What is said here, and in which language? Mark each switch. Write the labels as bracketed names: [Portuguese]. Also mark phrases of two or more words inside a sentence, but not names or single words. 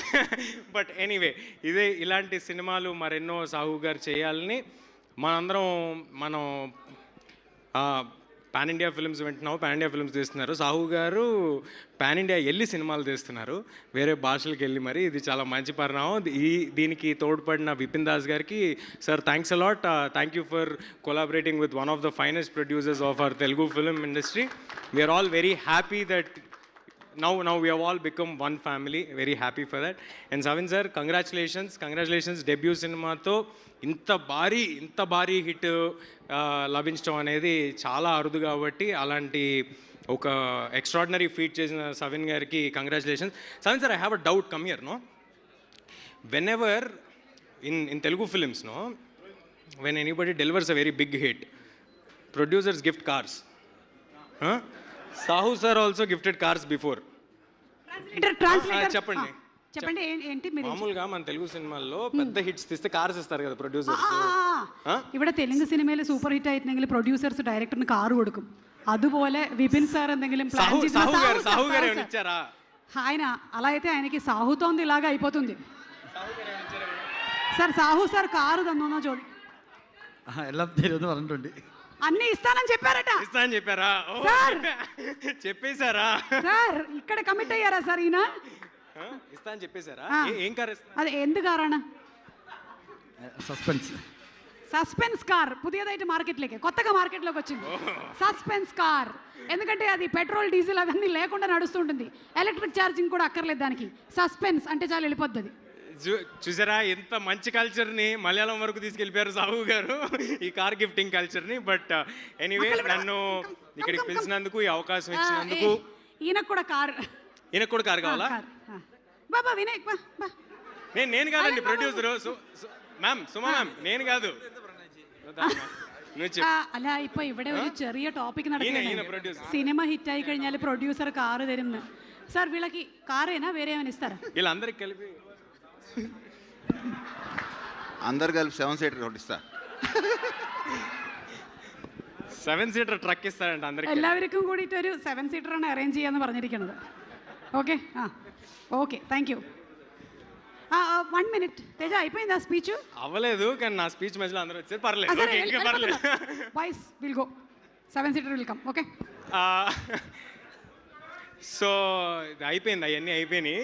[English] But anyway [Telugu] ఇలాంటి సినిమాలు మరెన్నో సాహు గారు చేయాలని మనం [English] pan India films [Telugu] వింటున్నాము. [English] pan India films [Telugu] తీస్తున్నారు. సాహు గారు [English] pan India [Telugu] వెళ్ళి సినిమాలు తీస్తున్నారు, వేరే భాషలకు వెళ్ళి. మరి ఇది చాలా మంచి పరిణామం. దీనికి తోడ్పడిన విపిన్ దాస్ గారికి సార్ [English] thanks a lot. Thank you for collaborating with one of the finest producers of our Telugu film industry. We are all very happy that now we have all become one family. Very happy for that. And Savin sir, congratulations debut cinema [Telugu] తో ఇంత భారీ హిట్ లభించడం అనేది చాలా అరుదు. కాబట్టి అలాంటి ఒక [English] extraordinary feat [Telugu] చేసిన సవిన్ గారికి కంగ్రాచులేషన్స్. సవిన్ సార్, [English] I have a doubt. Come here. నో, whenever in Telugu films, no, when anybody delivers a very big hit, producers gift cars. Sahu sir also gifted cars before. [Telugu] చెప్పండి ఏంటి మామూలుగా మన తెలుగు సినిమాల్లో పెద్ద హిట్స్ తీస్తే కార్స్ ఇస్తారు కదా ప్రొడ్యూసర్స్. [Malayalam] ഇവിടെ തെലുങ്ക് സിനിമയിൽ [English] super hit [Malayalam] ആയിട്ടുണ്ടെങ്കിൽ പ്രൊഡ്യൂസേഴ്സ് ഡയറക്ടറിന് കാർ കൊടുക്കും. അതുപോലെ വിപിൻ സാർ എന്തെങ്കിലും ప్లాన్ [Telugu] సాహు గారు ఇచ్చారా? ఆయన అలా అయితే ఆయనకి సాహుతోంది ఇలాగా అయిపోతుంది. సార్ సాహు సార్ కారు [Malayalam] తന്നോന്നോ ചോദി എല്ലാം തരുമെന്ന് പറഞ്ഞിട്ടുണ്ട്. [Telugu] అన్ని ఇస్తానని చెప్పారట. ఇస్తానని చెప్పారా? చెప్పేశారా సార్? ఇక్కడ కమిట్ అయ్యారా సార్? ఈయన ఇస్తానని చెప్పేశారా? ఏం కార్? [Malayalam] అది എന്ത് കാറാണ്? [Telugu] సస్పెన్స్ కార్ పుതിയതായിട്ട് కొత్తగా మార్కెట్లోకి వచ్చింది సస్పెన్స్ కార్. ఎందుకంటే అది పెట్రోల్ డీజిల్ అవన్నీ లేకుండా నడుస్తుంటుంది. ఎలక్ట్రిక్ ఛార్జింగ్ కూడా అక్కర్లేదు దానికి. సస్పెన్స్ అంటే చాలా వెళ్ళిపోద్ది అది. చూసారా ఎంత మంచి కల్చర్ని మలయాళం వరకు తీసుకెళ్ళిపోయారు సాహు గారు, ఈ [English] car gifting [Telugu] కల్చర్ని. [English] But anyway, [Telugu] నన్ను ఇక్కడికి పిలిచినందుకు, ఈ అవకాశం ఇచ్చినందుకు. ఈయనకు కూడా కార్ కావాలా? బాబా వినాయక్, నేను కాదండి ప్రొడ్యూసర్. మ్యామ్, సుమా మ్యామ్, నేను కాదు. [Malayalam] അല്ല, ഇപ്പൊ ഇവിടെ ഒരു ചെറിയ ടോപ്പിക് നടക്കുകയാണ്. സിനിമ ഹിറ്റ് ആയി കഴിഞ്ഞാൽ പ്രൊഡ്യൂസർ കാറ് തരുന്നു. [Telugu] సార్ వీళ్ళకి కారేనా వేరే ఏమైనా ఇస్తారా? వీళ్ళందరికి కలిపి అందరు కలిపి [English] 7 seater road [Telugu] ఇస్తా. [English] 7 seater truck [Telugu] ഇస్తారంట అందరికి. [Malayalam] എല്ലാവർക്കും കൂടിയിട്ട് ഒരു 7 സീറ്റർ ആണ് അറേഞ്ച് ചെയ്യാന്ന് പറഞ്ഞിരിക്കുന്നത്. ഓക്കെ, [English] Okay, thank you. 1 minute తేజ, అయిపోయిందా స్పీచ్? [Telugu] అవ్వలేదు, కానీ నా స్పీచ్ మధ్యలో అందరూ వచ్చారు. పర్లేదు. [English] Boys will go. 7 seater will come. Okay. [Telugu] సో అయిపోయింది, అవన్నీ అయిపోయినాయి.